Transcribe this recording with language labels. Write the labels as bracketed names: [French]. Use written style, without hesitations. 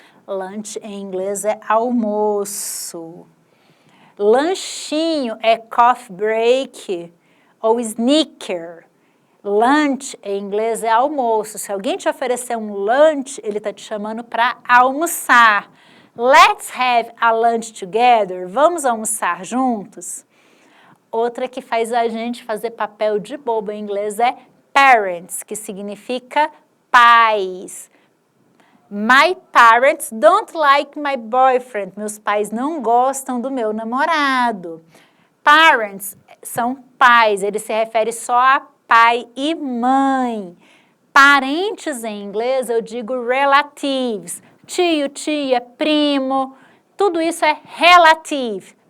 [Portuguese] Lunch em inglês é almoço. Lanchinho é coffee break ou sneaker. Lunch em inglês é almoço. Se alguém te oferecer um lunch, ele está te chamando para almoçar. [English] Let's have a lunch together. [Portuguese] Vamos almoçar juntos? Outra que faz a gente fazer papel de bobo em inglês é parents, que significa pais. [English] My parents don't like my boyfriend. [Portuguese] Meus pais não gostam do meu namorado. Parents são pais, ele se refere só a pai e mãe. Parentes em inglês eu digo relatives. Tio, tia, primo, tudo isso é relative.